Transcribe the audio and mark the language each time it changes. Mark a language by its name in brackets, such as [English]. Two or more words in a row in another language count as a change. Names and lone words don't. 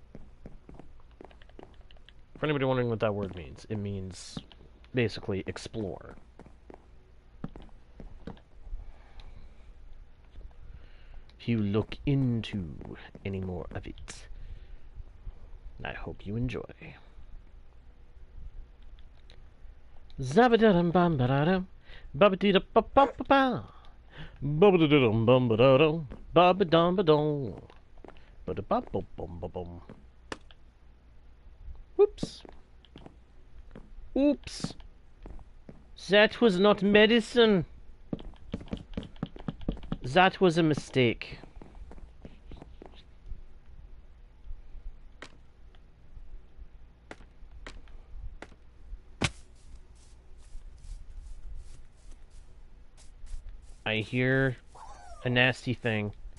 [English] For anybody wondering what that word means, it means basically explore. If you look into any more of it, I hope you enjoy. Zabadadum bambadadum, babadida ba ba ba ba, babadadum bambadadum, babadum badum, badabum bum bum bum. Whoops. Oops. That was not medicine. That was a mistake. I hear a nasty thing.